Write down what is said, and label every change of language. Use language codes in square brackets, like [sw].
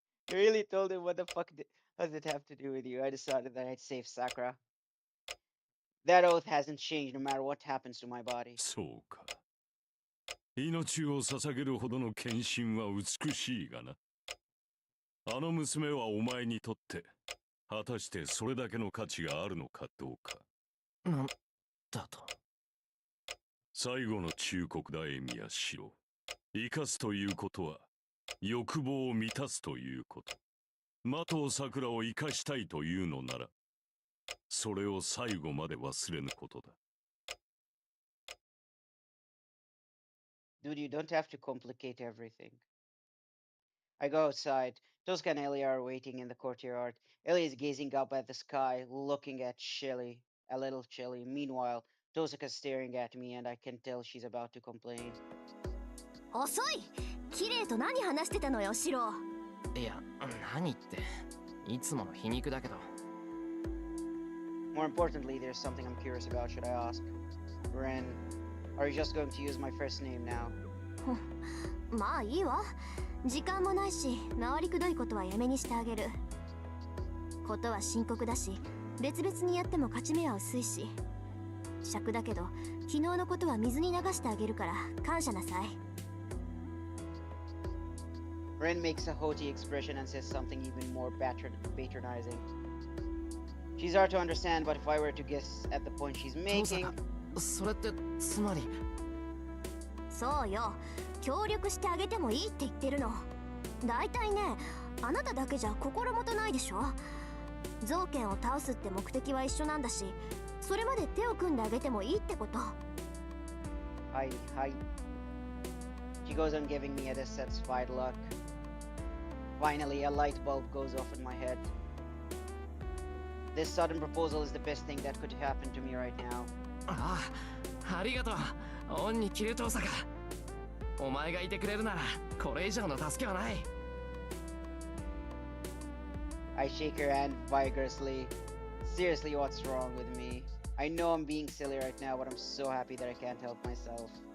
[en] You really told him what the fuck does it have to do with you? I decided that I'd save Sakura. That oath hasn't changed no matter what happens to my body. [ja] そうか。命を捧げるほどの献身は美しいがな。あの娘はお前にとって、果たしてそれだけの価値があるのかどうか。なんだと。最後の忠告だ、エミヤシロ。生かすということは、欲望を満たすということ。麻藤さくらを生かしたいというのなら、それを最後まで忘れぬことだ。 [en] Dude, you don't have to complicate everything. I go outside. Tosca and Elia are waiting in the courtyard. Elia is gazing up at the sky, looking at Shelly, a little chilly. Meanwhile, Tosca's staring at me and I can tell she's about to complain. [ja] 遅い。綺麗と何話してたのよ、シロ。いや、何っていつもの皮肉だけど。 [en] More importantly, there's something I'm curious about. Should I ask? Ren, are you just going to use my first name now? [ja] まあいいわ。時間もないし、回りくどいことはやめにしてあげる。ことは深刻だし、別々にやっても勝ち目は薄いし。尺だけど、昨日のことは水に流してあげるから感謝なさい。 [en] Ren makes a haughty expression and says something even more patronizing. She's hard to understand, but if I were to guess at the point she's making... [ja] それってつまり。そうよ。協力してあげてもいいって言ってるの。だいたいね、あなただけじゃ心もとないでしょ。造剣を倒すって目的は一緒なんだし、それまで手を組んであげてもいいってこと。はいはい。 [en] She goes on giving me a dissatisfied look. Finally, a light bulb goes off in my head. This sudden proposal is the best thing that could happen to me right now. [ja] ああ、ありがとう。恩に着る父さか。お前がいてくれるなら、これ以上の助けはない。 [en] I shake her hand vigorously. Seriously, what's wrong with me? I know I'm being silly right now, but I'm so happy that I can't help myself.